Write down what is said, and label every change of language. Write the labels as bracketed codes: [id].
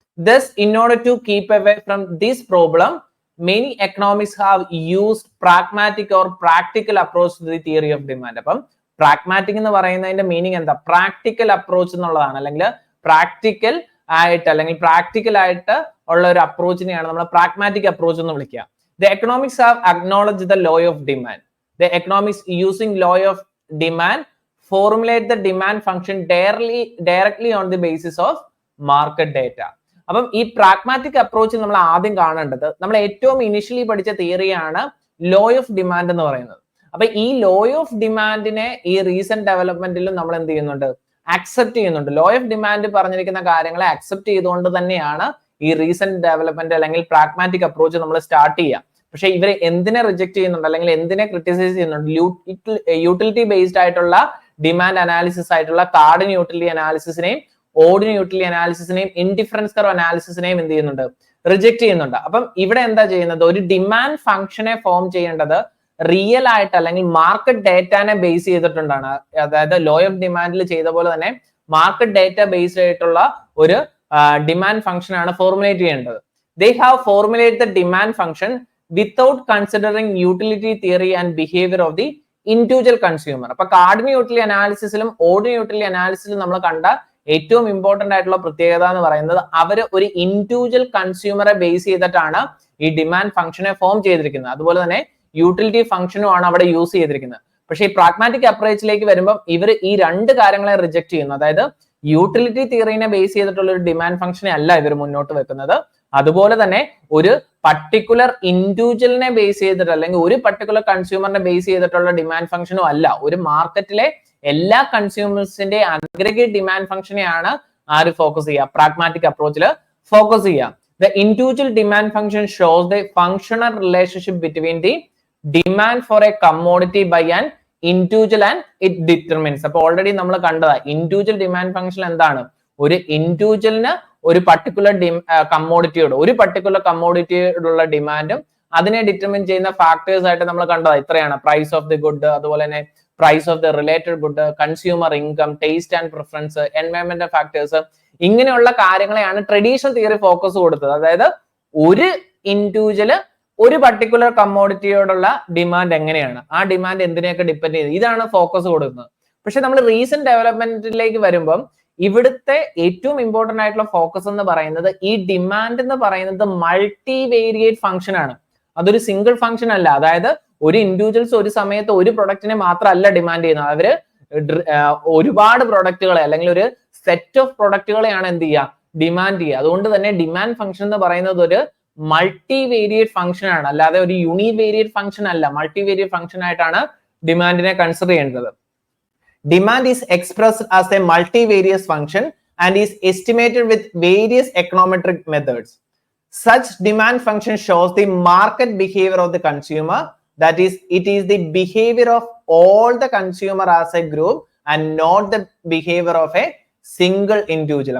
[en] Thus, in order to keep away from this problem, many economists have used pragmatic or practical approach to the theory of demand. [ml] അപ്പം pragmatic എന്ന് പറയുന്നതിന്റെ meaning എന്താ? Practical approach എന്നുള്ളതാണ്, അല്ലെങ്കിൽ practical ആയിട്ട് അല്ലെങ്കിൽ practical ആയിട്ട് ഉള്ള ഒരു അപ്രോച്ചിനെയാണ് നമ്മൾ പ്രാഗ്മാറ്റിക് അപ്രോച്ച് എന്ന് വിളിക്കുക. [en] The economics have acknowledged the law of demand. The economics using law of demand formulate the demand function directly on the basis of market data. [ml] അപ്പം ഈ പ്രാഗ്മാറ്റിക് അപ്രോച്ച് നമ്മൾ ആദ്യം കാണേണ്ടത് നമ്മൾ ഏറ്റവും ഇനിഷ്യലി പഠിച്ച തിയറിയാണ് ലോ ഓഫ് ഡിമാൻഡ് എന്ന് പറയുന്നത്. അപ്പൊ ഈ ലോ ഓഫ് ഡിമാൻഡിനെ ഈ റീസെന്റ് ഡെവലപ്മെന്റിലും നമ്മൾ എന്ത് ചെയ്യുന്നുണ്ട്, അക്സെപ്റ്റ് ചെയ്യുന്നുണ്ട്. ലോ ഓഫ് ഡിമാൻഡ് പറഞ്ഞിരിക്കുന്ന കാര്യങ്ങളെ അക്സെപ്റ്റ് ചെയ്തുകൊണ്ട് തന്നെയാണ് ഈ റീസെന്റ് ഡെവലപ്മെന്റ് അല്ലെങ്കിൽ പ്രാഗ്മാറ്റിക് അപ്രോച്ച് നമ്മൾ സ്റ്റാർട്ട് ചെയ്യുക. പക്ഷെ ഇവർ എന്തിനെ റിജക്ട് ചെയ്യുന്നുണ്ട് അല്ലെങ്കിൽ എന്തിനെ ക്രിട്ടിസൈസ് ചെയ്യുന്നുണ്ട്? യൂട്ടിലിറ്റി ബേസ്ഡ് ആയിട്ടുള്ള ഡിമാൻഡ് അനാലിസിസ് ആയിട്ടുള്ള കാർഡിൻ utility അനാലിസിസിനെയും ordinary utility അനാലിസിസിനെയും indifference curve അനാലിസിസിനെയും എന്ത് ചെയ്യുന്നുണ്ട്, റിജക്ട് ചെയ്യുന്നുണ്ട്. അപ്പം ഇവിടെ എന്താ ചെയ്യുന്നത്, ഒരു ഡിമാൻഡ് ഫംഗ്ഷനെ ഫോം ചെയ്യേണ്ടത് റിയൽ ആയിട്ട് അല്ലെങ്കിൽ മാർക്കറ്റ് ഡേറ്റാനെ ബേസ് ചെയ്തിട്ടുണ്ടാണ്. അതായത് ലോ ഓഫ് ഡിമാൻഡിൽ ചെയ്ത പോലെ തന്നെ മാർക്കറ്റ് ഡേറ്റ ബേസ്ഡ് ആയിട്ടുള്ള ഒരു ഡിമാൻഡ് ഫംഗ്ഷൻ ആണ് ഫോർമുലേറ്റ് ചെയ്യേണ്ടത്. [en] They have formulated the demand function without considering utility theory and behavior of the individual consumer. [ml] അപ്പൊ കാർഡിൻ യൂട്ടിലിറ്റി അനാലിസിസിലും ഓർഡിനറി യൂട്ടിലിറ്റി അനാലിസിസിലും നമ്മൾ കണ്ട ഏറ്റവും ഇമ്പോർട്ടന്റ് ആയിട്ടുള്ള പ്രത്യേകത എന്ന് പറയുന്നത് അവർ ഒരു ഇൻഡിവിജ്വൽ കൺസ്യൂമറെ ബേസ് ചെയ്തിട്ടാണ് ഈ ഡിമാൻഡ് ഫംഗ്ഷനെ ഫോം ചെയ്തിരിക്കുന്നത്. അതുപോലെ തന്നെ യൂട്ടിലിറ്റി ഫംഗ്ഷനും ആണ് അവിടെ യൂസ് ചെയ്തിരിക്കുന്നത്. പക്ഷേ ഈ പ്രാഗ്മാറ്റിക് അപ്രോച്ചിലേക്ക് വരുമ്പോൾ ഇവർ ഈ രണ്ട് കാര്യങ്ങളെ റിജക്ട് ചെയ്യുന്നു. അതായത് യൂട്ടിലിറ്റി തിയറിനെ ബേസ് ചെയ്തിട്ടുള്ള ഒരു ഡിമാൻഡ് ഫംഗ്ഷനെ അല്ല ഇവർ മുന്നോട്ട് വെക്കുന്നത്. അതുപോലെ തന്നെ ഒരു പർട്ടിക്കുലർ ഇൻഡിവിജ്വലിനെ ബേസ് ചെയ്തിട്ട് അല്ലെങ്കിൽ ഒരു പർട്ടിക്കുലർ കൺസ്യൂമറിനെ ബേസ് ചെയ്തിട്ടുള്ള ഡിമാൻഡ് ഫംഗ്ഷനും അല്ല. ഒരു മാർക്കറ്റിലെ എല്ലാ കൺസ്യൂമേഴ്സിന്റെ അഗ്രിഗേറ്റ് ഡിമാൻഡ് ഫംഗ്ഷനെയാണ് ആര് ഫോക്കസ് ചെയ്യുക, പ്രാഗ്മാറ്റിക് അപ്രോച്ചിൽ ഫോക്കസ് ചെയ്യുക. [en] The individual demand function shows the functional relationship between the demand for a commodity by an individual and it determines. [ml] അപ്പൊ ഓൾറെഡി നമ്മൾ കണ്ടതാ ഇൻഡിവിജ്വൽ ഡിമാൻഡ് ഫംഗ്ഷൻ എന്താണ്, ഒരു ഇൻഡിവിജ്വലിന് ഒരു പർട്ടിക്കുലർ കമ്മോഡിറ്റിയോട് ഒരു പർട്ടിക്കുലർ കമ്മോഡിറ്റിയോടുള്ള ഡിമാൻഡും അതിനെ ഡിറ്റർമിൻ ചെയ്യുന്ന ഫാക്ടേഴ്സ് ആയിട്ട് നമ്മൾ കണ്ടതാ ഇത്രയാണ്. പ്രൈസ് ഓഫ് ദി ഗുഡ്, അതുപോലെ തന്നെ price of the related good, consumer income, taste and preference, എൻവയോൺമെന്റൽ factors, ഇങ്ങനെയുള്ള കാര്യങ്ങളെയാണ് ട്രഡീഷണൽ തിയറി ഫോക്കസ് കൊടുത്തത്. അതായത് ഒരു ഇൻഡിവിജ്വല് ഒരു പർട്ടിക്കുലർ കമ്മോഡിറ്റിയോടുള്ള ഡിമാൻഡ് എങ്ങനെയാണ്, ആ ഡിമാൻഡ് എന്തിനെയൊക്കെ ഡിപ്പെൻഡ് ചെയ്ത്, ഇതാണ് ഫോക്കസ് കൊടുക്കുന്നത്. പക്ഷെ നമ്മൾ റീസെന്റ് ഡെവലപ്മെന്റിലേക്ക് വരുമ്പം ഇവിടുത്തെ ഏറ്റവും ഇമ്പോർട്ടന്റ് ആയിട്ടുള്ള ഫോക്കസ് എന്ന് പറയുന്നത് ഈ ഡിമാൻഡ് എന്ന് പറയുന്നത് മൾട്ടി വേരിയേറ്റ് ഫംഗ്ഷൻ ആണ്. അതൊരു സിംഗിൾ ഫംഗ്ഷൻ അല്ല. അതായത് ഒരു ഇൻഡിവിജ്വൽസ് ഒരു സമയത്ത് ഒരു പ്രൊഡക്റ്റിനെ മാത്രമല്ല ഡിമാൻഡ് ചെയ്യുന്നത്, അവര് ഒരുപാട് പ്രൊഡക്റ്റുകളെ അല്ലെങ്കിൽ ഒരു സെറ്റ് ഓഫ് പ്രൊഡക്റ്റുകളെയാണ് എന്ത് ചെയ്യുക, ഡിമാൻഡ് ചെയ്യുക. അതുകൊണ്ട് തന്നെ ഡിമാൻഡ് ഫംഗ്ഷൻ എന്ന് പറയുന്നത് ഒരു മൾട്ടി വേരിയേറ്റ് ഫംഗ്ഷൻ ആണ്, അല്ലാതെ ഒരു യൂണിക് വേരിയേറ്റ് ഫംഗ്ഷൻ അല്ല. മൾട്ടി വേരിയേറ്റ് ഫംഗ്ഷൻ ആയിട്ടാണ് ഡിമാൻഡിനെ കൺസിഡർ ചെയ്യേണ്ടത്. [en] Demand is expressed as a multivariate function and is estimated with various econometric methods. Such demand function shows the market behavior of the consumer. That is, it is the behavior of all the consumer as a group and not the behavior of a single individual.